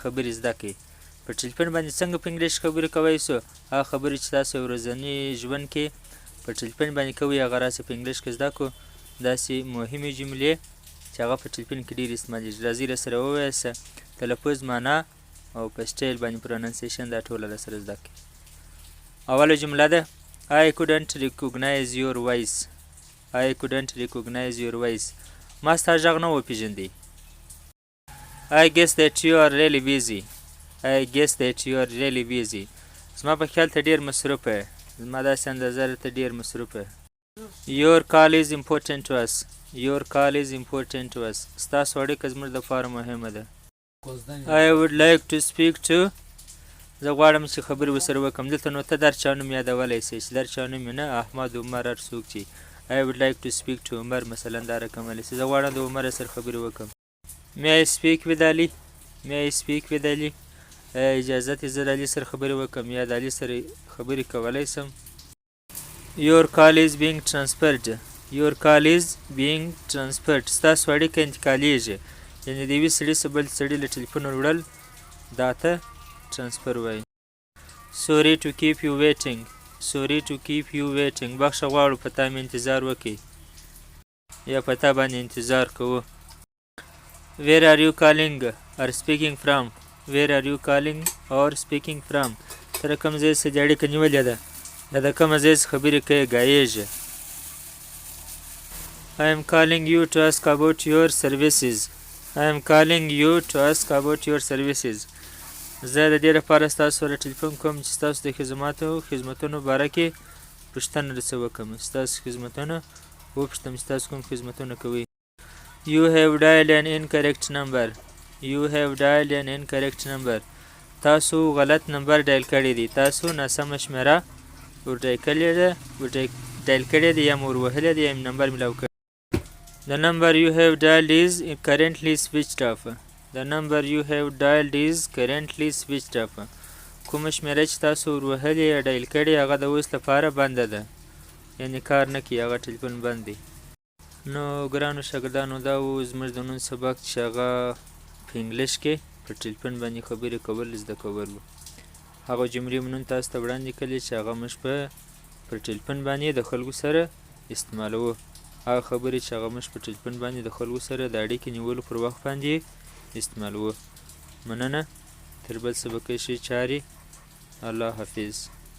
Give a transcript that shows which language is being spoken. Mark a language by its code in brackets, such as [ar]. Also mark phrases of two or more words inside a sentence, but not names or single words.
[ps] خبرې زده کړئ په ټلیفون باندې څنګه په انګلیش خبرې کوئ سو هغه خبرې چې تاسو ورځنی ژوند کې په ټلیفون باندې کوئ هغه راسه په انګلیش کې زده کړو داسې مهمې جملې چې هغه په ټلیفون کې ډېر استعمالیږي راځئ راسره ووایاست تلفظ معنا او په سټایل باندې پروننسیشن دا ټوله راسره زده کړئ اوله جمله ده [en] I couldn't recognize your voice I couldn't recognize your voice. [ps] ما ستا غږ نه وپېژندی. [en] I guess that you are really busy. I guess that you are really busy. [ps] زما په خیال ته ډېر مصروفه یې. زما داسې اندازه ده ته ډېر مصروفه یې. [en] Your call is important to us. Your call is important to us. [ps] ستاسو اړیکه زموږ دپاره مهمه ده. [en] I would like to speak to [ps] زه غواړم چې خبرې ورسره وکړم. دلته نو ته در چا نوم یادولی سې چې در چا نوم یې نه احمد عمر هر څوک چې [en] I would like to speak to [ps] عمر مثلا دا رقم علی زه غواړم د عمر سره خبرې وکړم [en] May I speak with Ali May I speak with Ali [ps] اجازه ته زه د علي سره خبرې وکړم یا د علي سره خبرې کولی سم [en] Your call is being transferred Your call is being transferred [ps] ستاسو اړیکه انتقالیږي یعنې د یوې سړي څخه بل سړي له ټلیفونه وړل دا ته transfer وایي [en] Sorry to keep you waiting Sorry to keep you waiting [ps] بخښه غواړو په تا مې انتظار وکړي یا په تا باندې انتظار کوو [en] Where are you calling or speaking from Where are you calling or speaking from [ps] ته د کوم ځای څخه دې اړیکه نیولې ده دا د کومه ځای څخه خبرې کوې ګایېږي [en] I am calling you to ask about your services I am calling you to ask about your services [ps] زه د دې لپاره ستاسو سره ټلیفون کوم چې ستاسو د خدمتونو باره کې پوښتنه درڅه وکړم ستاسو خدمتونه وپوښتم چې تاسو کوم خدمتونه کوئ [en] You have dialed an incorrect number You have dialed an incorrect number [ps] تاسو غلط نمبر ډایل کړی دی تاسو ناسمه شمیره ورډایل کړې دی یا مو وروهلی دی یا نمبر میلاو کړی [en] The number you have dialed is currently switched off The number you have dialed is currently switched off [ps] کومه شمیره چې تاسو وروهلې یا ډایل کړې هغه د اوس لپاره بنده ده یعنې کار نه کوي هغه ټلیفون بند دی نو ګرانو شاګردانو دا و زموږ د نن سبق چې هغه په انګلیش کې په ټلیفون باندې خبرې کول زده کول و هغه جملې مو نن تاسو ته وړاندې کړلې چې هغه موږ په ټلیفون باندې د خلکو سره استعمالوو هغه خبرې چې هغه موږ په ټلیفون باندې د خلکو سره د اړیکې نیولو پر وخت باندې استعمالوو مننه تر بل سبق شي چاري الله حافظ